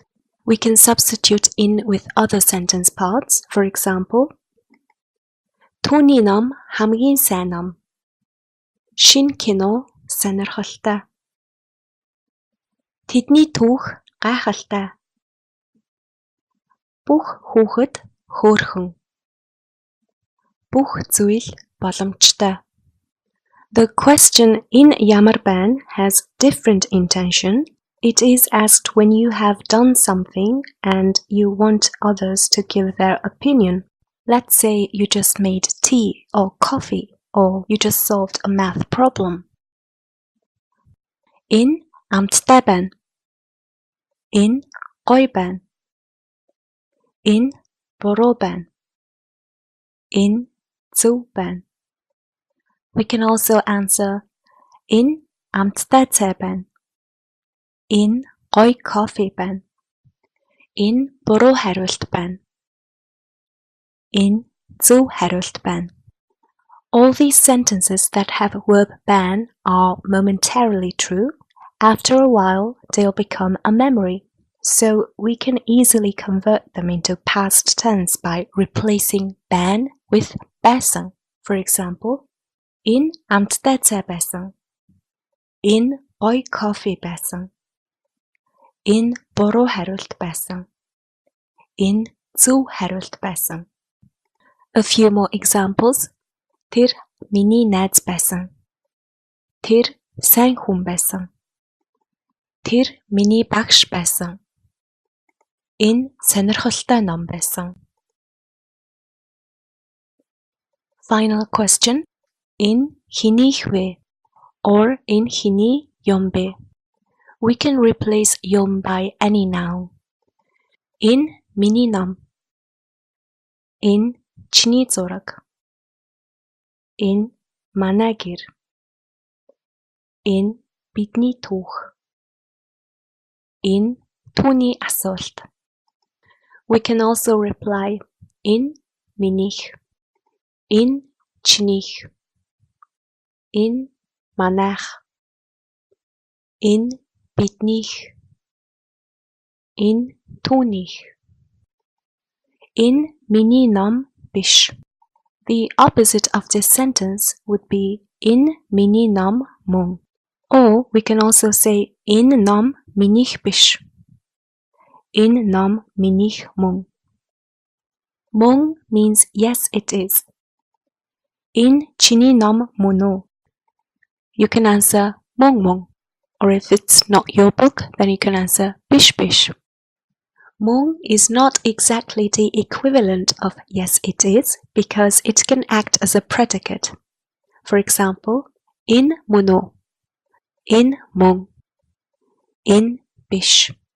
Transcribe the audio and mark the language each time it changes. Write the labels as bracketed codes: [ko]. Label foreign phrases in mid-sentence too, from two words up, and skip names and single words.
[en] We can substitute in with other sentence parts. For example, [mn] түүний ном хамгийн сайн ном. Шинэ кино сонирхолтой. Тэдний түүх гайхалтай. Бүх хүүхэд хөөрхөн. Бүх зүйл боломжтой. [en] The question in [mn] ямар байна [en] has different intention. It is asked when you have done something and you want others to give their opinion. Let's say you just made tea or coffee or you just solved a math problem. [mn] Энэ амттай байна. Энэ гоё байна. Энэ буруу байна. Энэ зөв байна. [en] We can also answer [mn] энэ амттай цай байна. Энэ гоё кофе байна. Энэ буруу хариулт байна. Энэ зөв хариулт байна. [en] All these sentences that have verb ban are momentarily true. After a while, they'll become a memory. So we can easily convert them into past tense by replacing ban with байсан. For example, [mn] энэ амттай цай байсан. Энэ гоё кофе байсан. Энэ буруу хариулт байсан. Энэ зөв хариулт байсан. [en] A few more examples. [mn] Тэр миний найз байсан. Тэр сайн хүн байсан. Тэр миний багш байсан. Энэ сонирхолтой ном байсан. [en] Final question. [mn] Энэ хинийх вэ? Or энэ хиний юм бэ? [en] We can replace юм by any noun. [mn] Энэ миний ном. Энэ чиний зураг. Энэ манай гэр. Энэ бидний түүх. Энэ түүний асуулт. [en] We can also reply [mn] энэ минийх. Энэ чинийх. Энэ манайх. Энэ биднийх. Энэ түүнийх. Энэ миний ном биш. [en] The opposite of this sentence would be [mn] энэ миний ном мөн. [en] Or we can also say [mn] энэ ном минийх биш. Энэ ном минийх мөн. Мөн [en] means yes it is. [mn] Энэ чиний ном мөн үү? [en] You can answer [mn] мөн мөн. [en] Or if it's not your book, then you can answer [mn] биш биш. [en] Mung is not exactly the equivalent of yes it is because it can act as a predicate. For example, [mn] энэ мөн үү, энэ мөн, энэ биш.